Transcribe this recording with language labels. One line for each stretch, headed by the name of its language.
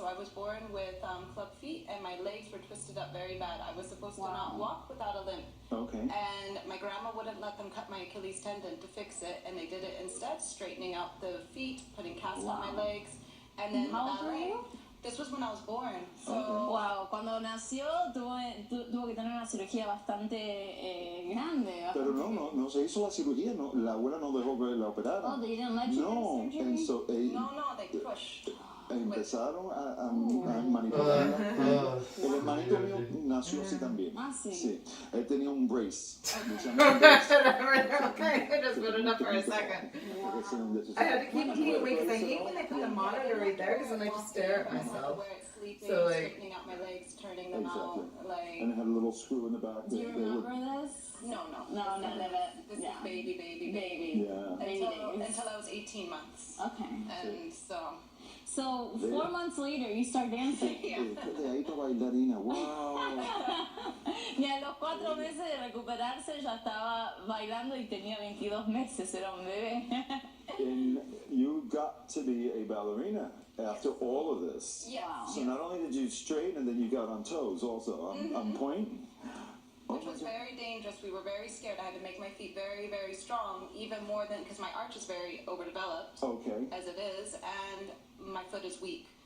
English: So I was born with club feet, and my legs were twisted up very bad. I was supposed to not walk without a limp. Okay. And my grandma wouldn't let them cut my Achilles tendon to fix it, and they did it instead, straightening out the feet, putting cast on my legs, and then How old were you? This was when I was born. So
Spanish: wow, cuando nació tuvo que tener una cirugía bastante grande. Pero no se hizo la cirugía, no, la abuela no dejó que la operaran.
English: Oh, they didn't let you no, get surgery? So, no, they pushed.
Spanish: Empezaron a manipularla. El hermanito mío nació así también. Sí. Él tenía un brace.
English: Okay, I just put it up for a second. I had to keep looking away because I hate when they put the monitor right there because then I just stare at myself. So like straightening out my legs, turning them out, like. And it had a little screw in the back. Do you remember this? No, none of it. This is baby. Yeah. Until I was 18 months. Okay. And So 4 months later, you start dancing.
Spanish: De ahí para bailarina, wow. Y a los 4 meses de recuperarse ya estaba bailando y tenía 22 meses, era un bebé.
English: And you got to be a ballerina after all of this. Yeah. So not only did you straighten, and then you got on toes also, on point. Which was very dangerous. We were very scared. I had to make my feet very, very strong, even more than, because my arch is very overdeveloped, as it is, and my foot is weak.